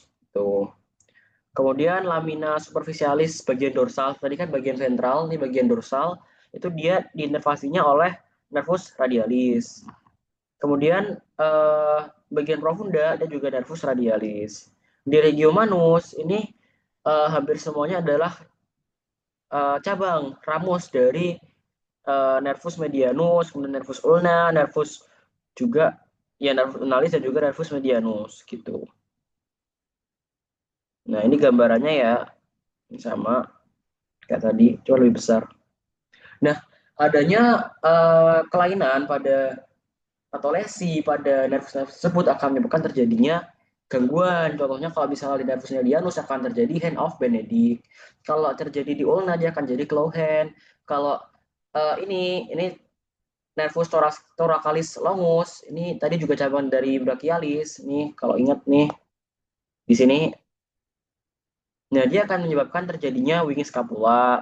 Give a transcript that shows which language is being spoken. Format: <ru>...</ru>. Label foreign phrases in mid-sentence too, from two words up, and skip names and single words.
<id>Tuh. Kemudian lamina superficialis bagian dorsal, tadi kan bagian ventral, ini bagian dorsal, itu dia diinervasinya oleh</id> <la>nervus radialis.</la> <id>Kemudian bagian profunda ada juga</id> <la>nervus radialis.</la> <id>Di regio manus ini hampir semuanya adalah cabang ramus dari</id> <la>nervus medianus,</la> <id>kemudian</id> <la>nervus ulna,</la> <id>nervus juga ya</id> <la>nervus ulnaris</la> <id>dan juga</id> <la>nervus medianus</la> <id>gitu. Nah, ini gambarannya ya sama kayak tadi, cuma lebih besar. Nah, adanya kelainan pada atau lesi pada nervus-nervus tersebut akan menyebabkan terjadinya gangguan. Contohnya kalau misalnya di</id> <la>nervus medianus</la> <id>akan terjadi</id> <en>hand of Benedict.</en> <id>Kalau terjadi di ulna dia akan jadi</id> <en>claw hand.</en> <id>Kalau ini</id> <la>nervus thoracalis longus,</la> <id>ini tadi juga cabang dari brachialis. Nih, kalau ingat nih, di sini, nah dia akan menyebabkan terjadinya</id> <en>wing scapula.</en>